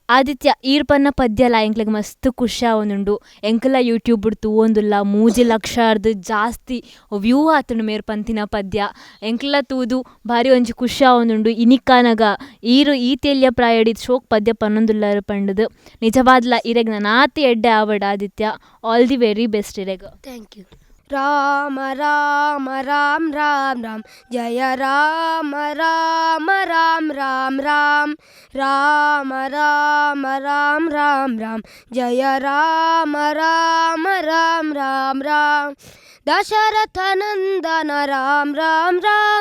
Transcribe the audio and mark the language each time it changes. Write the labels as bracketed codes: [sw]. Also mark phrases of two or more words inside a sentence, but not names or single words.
[tcy] ಆದಿತ್ಯ ಈರ್ ಪನ್ನ ಪದ್ಯಲ ಎಂಕ್ಲೆಗ್ ಮಸ್ತ್ ಖುಷಿ ಆವೊಂದುಂಡು ಎಂಕಲ ಯೂಟ್ಯೂಬ್ ತೂವೊಂದುಲ್ಲ 3 ಲಕ್ಷ ಜಾಸ್ತಿ ವ್ಯೂ ಆತುಂಡು ಮೇರ್ ಪಂತಿನ ಪದ್ಯ ಎಂಕ್ಲ ತೂದು ಭಾರಿ ಒಂಜಿ ಖುಷಿ ಆವೊಂದುಂಡು. ಇನಿಕಾನಗ ಈರು ಈತೆಲ್ಯ ಪ್ರಾಯಡಿದ್ ಶೋಕ್ ಪದ್ಯ ಪನ್ನೊಂದುಲ್ಲಾರು ಪಂಡುದು ನಿಜವಾದ್ಲ ಇರೆಗ್ ನಾನಾತಿ ಎಡ್ಡೆ ಆವಡ್ ಆದಿತ್ಯ. [en] All the very best ಇರೆಗ್. Thank you. [sa] ರಾಮ ರಾಮ ರಾಮ ರಾಮ ರಾಮ ಜಯ ರಾಮ ರಾಮ ರಾಮ ರಾಮ ರಾಮ ರಾಮ ರಾಮ ರಾಮ ರಾಮ ರಾಮ ಜಯ ರಾಮ ರಾಮ ರಾಮ ರಾಮ ರಾಮ ದಶರಥ ನಂದನ ರಾಮ ರಾಮ ರಾಮ